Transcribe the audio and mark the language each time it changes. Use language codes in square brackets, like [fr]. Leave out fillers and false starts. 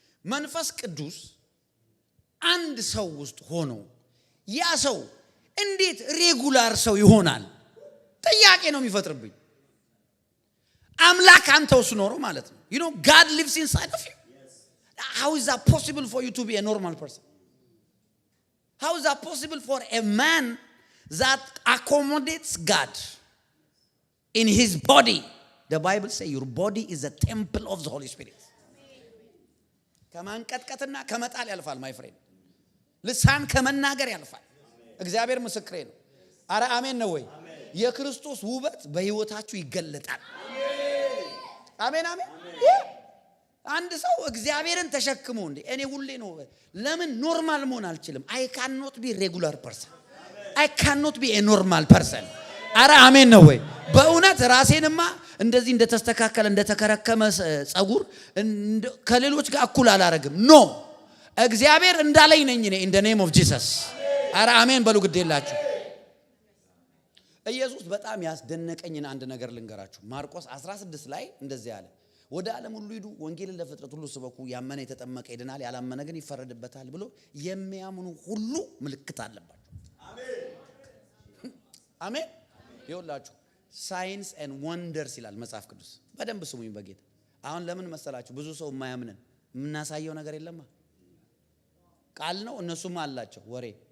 [am] መንፈስ ቅዱስ አንድ ሰው ውስጥ ሆኖ ያ ሰው እንዴት ሬጉላር ሰው ይሆናል? ጥያቄ ነው የሚፈጥርብኝ። አምላክ አንተ ውስጥ ኖሮ ማለት ነው። [en] you know God lives inside of you. How is that possible for you to be a normal person? How is that possible for a man that accommodates God in his body? The Bible says your body is a temple of the Holy Spirit. [am] ከማንቀጥቀጥና ከመጣል ያልፋል [en] my friend. [am] ልሳን ከመናገር ያልፋል። እግዚአብሔር ምስክሬ ነው። አረ አሜን ነው ወይ? የክርስቶስ ውበት በህይወታችሁ ይገለጣል። አሜን አሜን። አንድ ሰው እግዚአብሔርን ተሸክሞ እንዴ እኔ ሁሌ ነው ለምን ኖርማል መሆን አልችልም? [en] I cannot be regular person. I cannot be a normal person. [am] አረ አሜን ነው ወይ? በእውነት ራሴንማ እንደዚህ እንደተስተካከለ እንደተከረከመ ጸጉር ከሌሎች ጋር እኩል አላረግም። ኖ እግዚአብሔር እንዳለኝ ነኝ እኔ [en] in the name of Jesus. [am] አረ አሜን በሉ ግዴላችሁ። ኢየሱስ በጣም ያስደነቀኝን አንድ ነገር ልንገራችሁ። ማርቆስ 16 ላይ እንደዚህ ያለ ወደ ዓለም ሁሉ ሂዱ ወንጌልን ለፍጥረት ሁሉ ስበኩ ያመነ የተጠመቀ ይድናል ያላመነ ግን ይፈረድበታል ብሎ የሚያምኑ ሁሉ ምልክት አለባቸው። አሜን አሜን። ይኸውላችሁ ሳይንስ ኤንድ ወንደርስ ይላል መጽሐፍ ቅዱስ። በደንብ ስሙኝ በጌታ። አሁን ለምን መሰላችሁ ብዙ ሰው የማያምነን የምናሳየው ነገር የለማ ቃል ነው። እነሱም አላቸው ወሬ